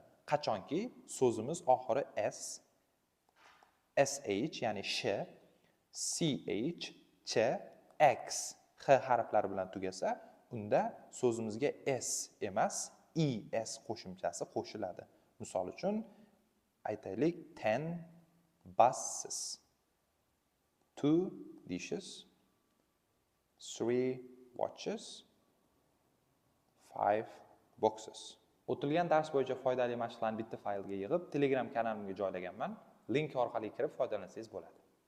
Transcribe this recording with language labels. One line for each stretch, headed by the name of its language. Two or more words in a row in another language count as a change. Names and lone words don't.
Uzbek: Qachonki so'zimiz oxiri s, sh ya'ni sh, ch, ch, x, h harflari bilan tugasa, unda so'zimizga s emas, es qo'shimchasi qo'shiladi. Misol uchun aytaylik
English: 10 buses, 2 dishes, 3 watches, 5 boxes.
Uzbek: O'tilgan dars bo'yicha foydali mashqlarni bitta faylga yig'ib, Telegram kanalimga joylaganman. Link orqali kirib foydalansangiz bo'ladi.